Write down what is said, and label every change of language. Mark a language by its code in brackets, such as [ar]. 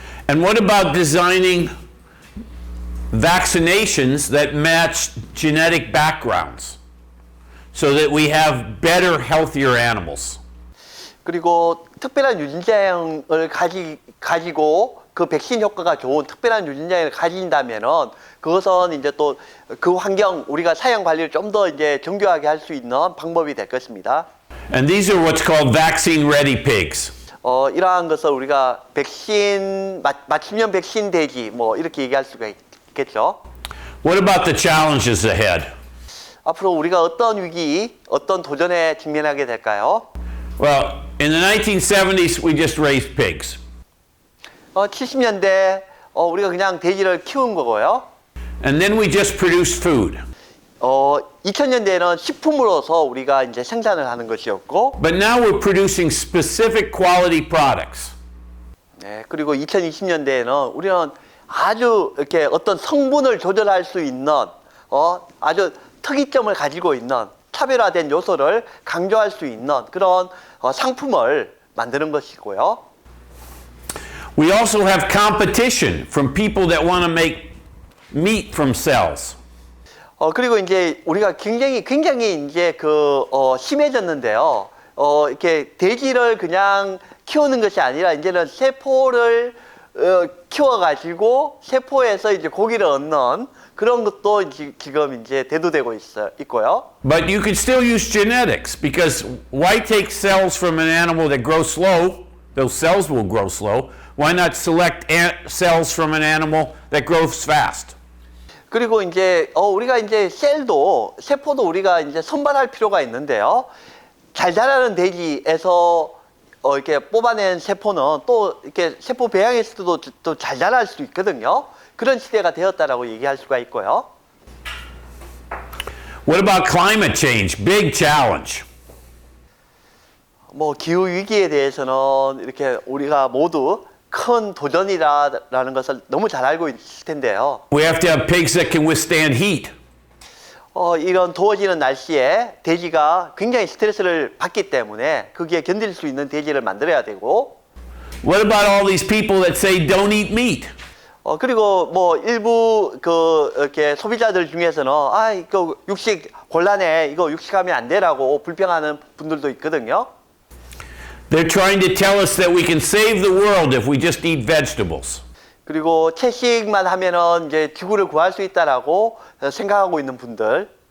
[en] And what about designing vaccinations that match genetic backgrounds so that we have better, healthier animals? [ko] 그리고 특별한 유전자형을 가지고 그 백신 효과가 좋은 특별한 유전자형을 가진다면은 그것은 이제 또 그 환경, 우리가 사양 관리를 좀 더 이제 정교하게 할 수 있는 방법이 될 것입니다. [en] And these are what's called vaccine-ready pigs. [ko] 이러한 것을 우리가 맞춤형 백신 돼지 뭐 이렇게 얘기할 수가 있겠죠. [en] What about the challenges ahead? [ko] 앞으로 우리가 어떤 위기, 어떤 도전에 직면하게 될까요? [en] Well, in the 1970s, we just raised pigs. [ko] 70년대 우리가 그냥 돼지를 키운 거고요. [en] And then we just produced food. [ko] 2000년대에는 식품으로서 우리가 이제 생산을 하는 것이었고, [en] But now we're producing specific quality products. [ko] 네, 그리고 2020년대에는 우리는 아주 이렇게 어떤 성분을 조절할 수 있는 아주 특이점을 가지고 있는 차별화된 요소를 강조할 수 있는 그런 상품을 만드는 것이고요. [en] We also have competition from people that want to make meat from cells. [ko] 그리고 이제 우리가 굉장히 이제 심해졌는데요. 이렇게 돼지를 그냥 키우는 것이 아니라 이제는 세포를 키워가지고 세포에서 이제 고기를 얻는 그런 것도 지금 이제 대두되고 있고요. [en] But you can still use genetics because why take cells from an animal that grows slow? Those cells will grow slow. Why not select cells from an animal that grows fast? [ko] 그리고 이제 우리가 이제 세포도 우리가 이제 선발할 필요가 있는데요. 잘 자라는 돼지에서 이렇게 뽑아낸 세포는 또 이렇게 세포 배양했을 때도 또 잘 자랄 수 있거든요. 그런 시대가 되었다라고 얘기할 수가 있고요. [en] What about climate change? Big challenge. [ko] 뭐 기후 위기에 대해서는 이렇게 우리가 모두 큰 도전이라는 것을 너무 잘 알고 있을 텐데요. [en] We have to have pigs that can withstand heat. [ko] 이런 더워지는 날씨에 돼지가 굉장히 스트레스를 받기 때문에 거기에 견딜 수 있는 돼지를 만들어야 되고, [en] What about all these people that say don't eat meat? [ko] 그리고 뭐 일부 이렇게 소비자들 중에서는 이거 육식 곤란해, 이거 육식하면 안 돼라고 불평하는 분들도 있거든요. [en] They're trying to tell us that we can save the world if we just eat vegetables. [ko] 그리고 채식만 하면은 이제 지구를 구할 수 있다라고 생각하고 있는 분들.